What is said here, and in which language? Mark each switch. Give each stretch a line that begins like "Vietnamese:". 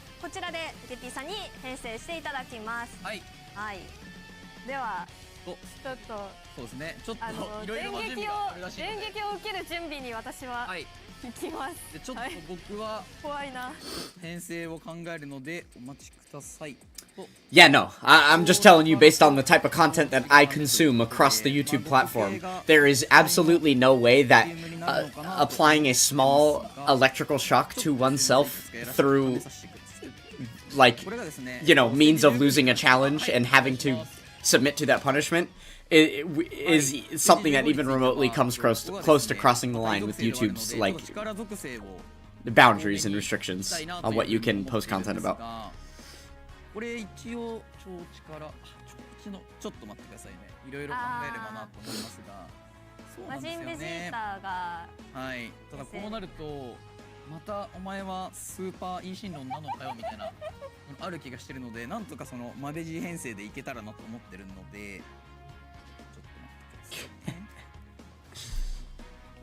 Japanese: こちらでゲッピーさんに編成していただきます。はい。はい。ではちょっとそうですね。ちょっといろいろな準備があるらしいので。電撃を受ける準備に私は。はい。行きます。でちょっと僕は怖いな。編成を考えるのでお待ちください。
English: Yeah, no. I'm just telling you based on the type of content that I consume across the YouTube platform. There is absolutely no way that applying a small electrical shock to oneself through, like, you know, means of losing a challenge and having to submit to that punishment is something that even remotely comes close to crossing the line with YouTube's like the boundaries and restrictions on what you can post content about.
Japanese: これ一応超力ちょっと待ってくださいね。いろいろ考えればなと思いますが、そうなんですよね。マジンベジータがはい。ただこうなるとまたお前はスーパーイーシンロンなのかよみたいなある気がしてるので、なんとかそのマベジー編成でいけたらなと思ってるので、ちょっと待ってくださいね。